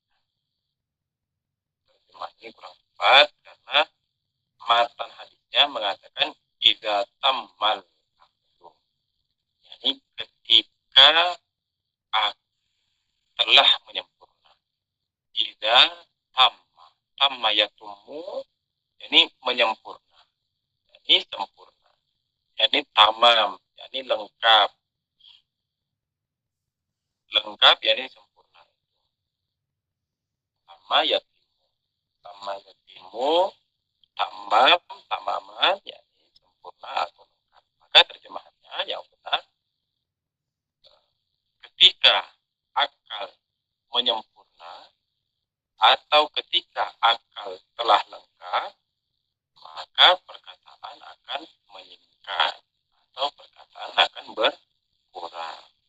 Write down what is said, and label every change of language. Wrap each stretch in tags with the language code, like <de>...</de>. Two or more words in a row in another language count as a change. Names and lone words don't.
<id>Karena matan hadisnya mengatakan</id> <ar>إذا تم العبد.</ar> <id>Yani ketika telah menyempurna.</id> <ar>إذا تم يتم,</ar> <id>yani menyempurna. Yani sempurna. Yani tamam, yani lengkap. Lengkap yani sempurna.</id> <ar>تم يتم تماما</ar> <id>yani sempurna atau lengkap. Maka terjemahannya yang benar ketika akal menyempurna atau ketika akal telah lengkap maka perkataan akan meningkat atau perkataan akan berkurang.</id>